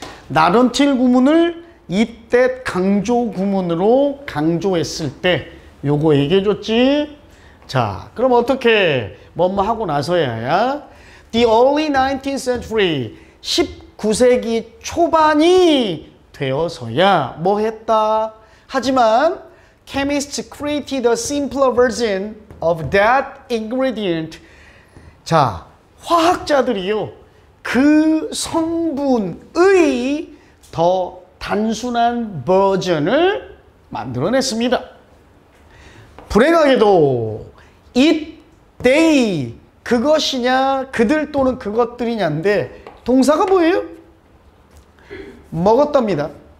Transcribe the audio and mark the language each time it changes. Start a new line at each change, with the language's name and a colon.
English: not until
Korean: 구문을 이때 강조 구문으로 강조했을 때 요거 얘기해줬지. 자, 그럼 어떻게 뭐뭐 하고 나서야
English: the early 19th century
Korean: 19세기 초반이 되어서야 뭐 했다. 하지만
English: chemists created a simpler version of that ingredient.
Korean: 자, 화학자들이요 그 성분의 더 단순한 버전을 만들어냈습니다. 불행하게도
English: it, they
Korean: 그것이냐 그들 또는 그것들이냐인데 동사가 뭐예요? 먹었답니다.